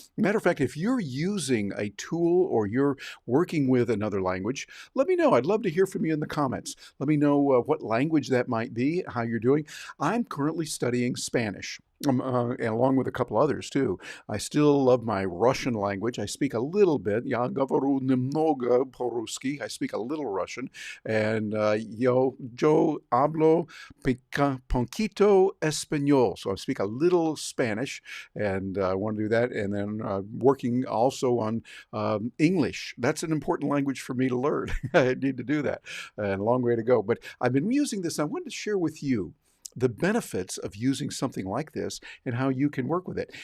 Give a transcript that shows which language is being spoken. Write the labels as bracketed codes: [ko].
[en] Matter of fact, if you're using a tool or you're working with another language, let me know. I'd love to hear from you in the comments. Let me know what language that might be, how you're doing. I'm currently studying Spanish, and along with a couple others too. I still love my Russian language. I speak a little bit. [ru] Я говорю немного по-русски. [en] I speak a little Russian. [es] And yo hablo poquito español. [en] So I speak a little Spanish, and I want to do that. And then working also on English. That's an important language for me to learn. I need to do that. And a long way to go. But I've been using this. I wanted to share with you the benefits of using something like this and how you can work with it.